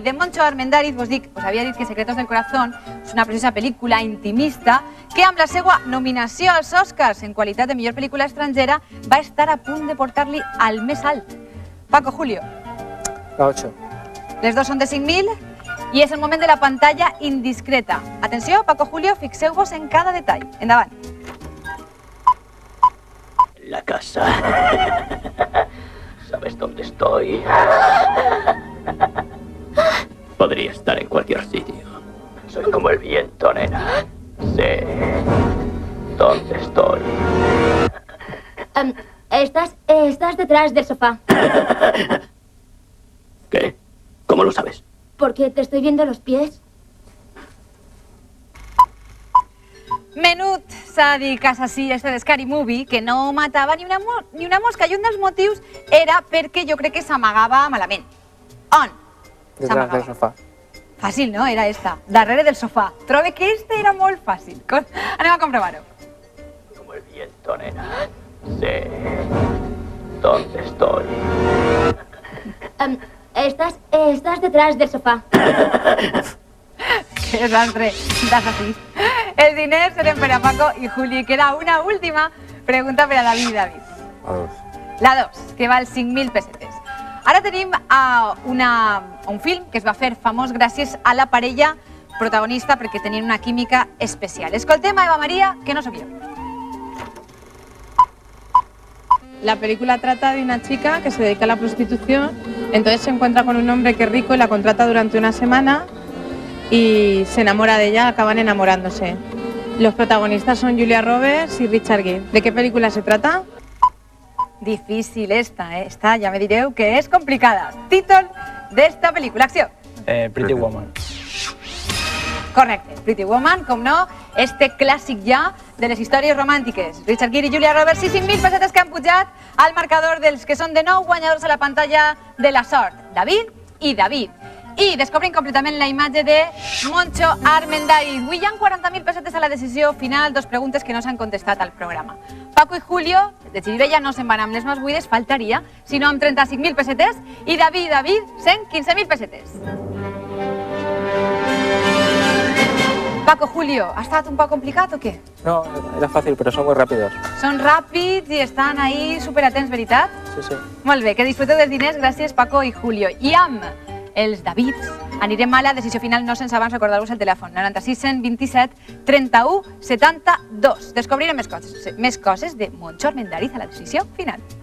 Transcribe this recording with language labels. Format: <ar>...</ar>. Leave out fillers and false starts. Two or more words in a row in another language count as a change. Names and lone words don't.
<ca>De Moncho Armendariz, vos havia dit que Secretos del Corazón és una preciosa pel·lícula intimista que amb la seva nominació als Oscars en qualitat de millor pel·lícula estrangera va estar a punt de portar-li al més alt. Paco, Julio. La 8. Les dos són de 5.000 i és el moment de la pantalla indiscreta. Atenció, Paco, Julio, fixeu-vos en cada detall. Endavant.</ca> <es>La casa. ¿Sabes dónde estoy? Podría estar en cualquier sitio. Soy como el viento, nena. Sé dónde estoy. Estás detrás del sofá. ¿Qué? ¿Cómo lo sabes? Porque te estoy viendo los pies.</es> <ca>Menut sàdic assassí este de Scary Movie que no matava ni una mosca i un dels motius era perquè jo crec que s'amagava malament. On?</ca> <es>Detrás del sofà.</es> <ca>Fàcil, no? Era esta. Darrere del sofà. Trobe que este era molt fàcil. Anem a comprovar-ho.</ca> <es>Como el viento, nena. Sé dónde estoy. Estás detrás del sofá.</es> <ca>Que desastre d'assassís. Els diners eren per a Paco i Juli. Queda una última pregunta per a David. A 2. La 2, que val 5.000 pessetes. Ara tenim un film que es va fer famós gràcies a la parella protagonista perquè tenien una química especial. Escoltem a</ca> <es>Eva María, que no soy yo. La película trata de una chica que se dedica a la prostitución, entonces se encuentra con un hombre que es rico y la contrata durante una semana y se enamora de ella, acaban enamorándose. Los protagonistas son Julia Roberts y Richard Gere. ¿De qué película se trata?</es> <ca>Difícil esta ja me direu que és complicada. Títol d'esta pel·lícula, acció. Pretty Woman. Correcte, Pretty Woman, com no, este clàssic ja de les històries romàntiques. Richard Gere i Julia Roberts, i 5.000 pessetes que han pujat al marcador dels que són de nou guanyadors a la pantalla de la sort, David i David. I descobrim completament la imatge de Moncho Armendariz. Avui hi ha 40.000 pessetes a la decisió final, 2 preguntes que no s'han contestat al programa. Paco i Julio, de Xirivella, no se'n van amb les mans buides, faltaria, sinó amb 35.000 pessetes, i David, 115.000 pessetes. Paco, Julio, ¿ha estat un poc complicat o què?</ca> <es>No, era fácil, pero son muy rápidos.</es> <ca>Són ràpids i estan ahí superatents, veritat? Sí, sí. Molt bé, que disfruteu dels diners, gràcies Paco i Julio. I amb els Davids anirem a la decisió final, no sense abans recordar-vos el telèfon, 96 127 31 72. Descobrirem més coses de Moncho Armendariz a la decisió final.</ca>